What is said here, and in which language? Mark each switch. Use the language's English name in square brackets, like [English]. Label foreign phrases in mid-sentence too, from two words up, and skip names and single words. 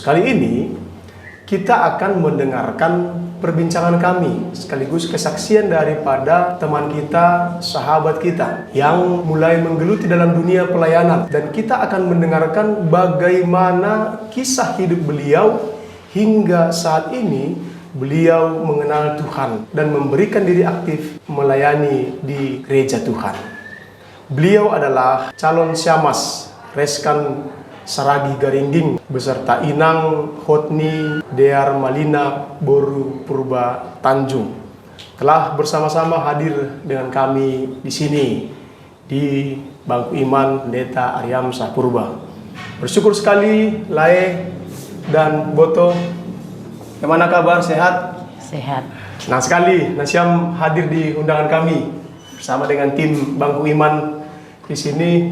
[Indonesian] Kali ini kita akan mendengarkan perbincangan kami sekaligus kesaksian daripada teman kita, sahabat kita yang mulai menggeluti dalam dunia pelayanan, dan kita akan mendengarkan bagaimana kisah hidup beliau hingga saat ini. Beliau mengenal Tuhan dan memberikan diri aktif melayani di gereja Tuhan. Beliau adalah calon Syamas Reskan Saragi Garingging beserta Inang Hotni Dear Malina Boru Purba Tanjung. Telah bersama-sama hadir dengan kami di sini di Bangku Iman Pendeta Aryam Sapurba. Bersyukur sekali Lae dan Boto. Bagaimana kabar? Sehat? Sehat. Senang sekali Nasyam hadir di undangan kami bersama dengan tim Bangku Iman di sini.